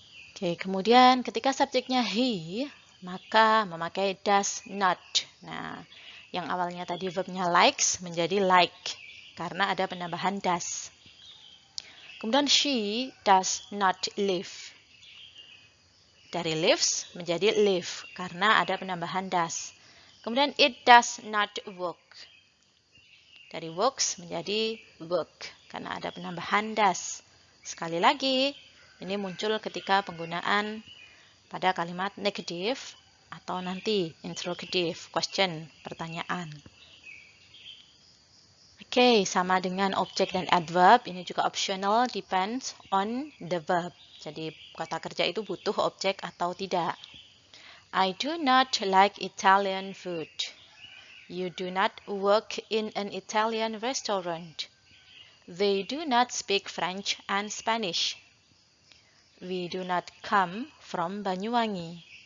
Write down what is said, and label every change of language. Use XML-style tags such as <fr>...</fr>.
<id>Oke, kemudian ketika subjeknya he, maka memakai does not. Nah, yang awalnya tadi verbnya likes menjadi like, karena ada penambahan does. Kemudian</id> <en>she does not live.</en> <id>Dari lives menjadi live karena ada penambahan das. Kemudian</id> <en>it does not work.</en> <id>Dari works menjadi work karena ada penambahan das. Sekali lagi, ini muncul ketika penggunaan pada kalimat negatif atau nanti interrogative, question, pertanyaan. Oke, sama dengan objek dan adverb, ini juga optional,</id> <en>depends on the verb.</en> <id>Jadi kata kerja itu butuh objek atau tidak.</id> <en>I do not like Italian food. You do not work in an Italian restaurant. They do not speak French and Spanish. We do not come from Banyuwangi.</en>